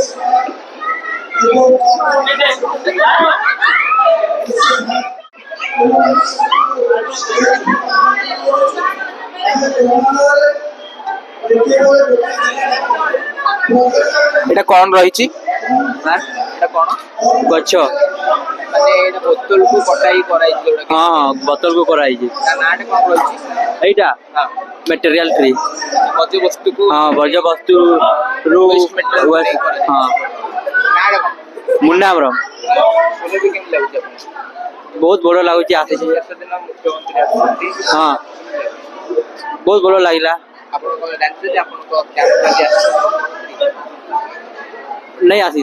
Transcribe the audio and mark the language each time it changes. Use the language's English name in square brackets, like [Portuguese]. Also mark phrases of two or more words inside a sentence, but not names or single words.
[Odia] এটা କଣ ରହିଛି? এটা କଣ? ଗଛ। ମାନେ ଏଇଟା ବୋତଲକୁ କଟାଇ କରାଯାଇଛି ଯୋଉଟା କି? ହଁ ବୋତଲ କୁ କରାହେଇଛି। ତା ନାଁଟା କଣ ରହିଛି? ଏଇଟା ହଁ, [English] Material tree. [Odia] ବର୍ଜ୍ୟବସ୍ତୁକୁ ହଁ ବର୍ଜ୍ୟବସ୍ତୁ ରୁ [English] waste material waste- [Odia] ନେଇ କରାଯାଇଛି। ହଁ ନାଁଟା କଣ? ମୁଣ୍ଡାମର ଶୁଣିଲେ ବି କେମିତି ଲାଗୁଛି ଆପଣଙ୍କୁ? ବହୁତ ଭଲ ଲାଗୁଛି ଆସିଛି। ଶେଷ ଦିନ ମୁଖ୍ୟମନ୍ତ୍ରୀ ଆସୁଛନ୍ତି, ହଁ ବହୁତ ଭଲ ଲାଗିଲା। ଆପଣ କଣ ଜାଣିଛନ୍ତି ଆପଣଙ୍କ କ୍ୟାମ୍ପ ଆଜି ଆସିଛି? ନାଇଁ ଆସି